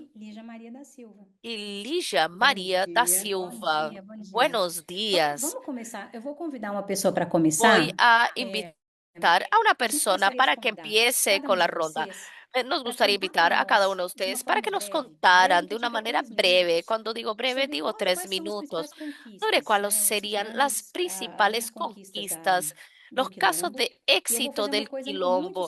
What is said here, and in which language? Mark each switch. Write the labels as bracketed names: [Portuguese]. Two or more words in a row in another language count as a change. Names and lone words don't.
[Portuguese] e Lígia Maria da Silva. [Spanish] y Ligia [Portuguese] Bom [Spanish] María da [Portuguese] dia. Bom [Spanish] Silva. [Portuguese] dia, bom dia. [Spanish] Buenos días. [Portuguese] Vamos começar. Eu vou convidar uma pessoa para [Spanish] Voy [Portuguese] começar. [Spanish] a [Portuguese] É, [Spanish] invitar a una [Portuguese] a gente [Spanish] persona [Portuguese] gostaria de [Spanish] para que [Portuguese] convidar [Spanish] empiece [Portuguese] cada [Spanish] con [Portuguese] um [Spanish] la [Portuguese] de [Spanish] ronda. [Portuguese] vocês [Spanish] Nos gustaría invitar a cada uno de ustedes para que nos contaran de una manera breve, cuando digo breve, digo 3 minutos, sobre cuáles serían las principales conquistas, los casos de éxito del Quilombo.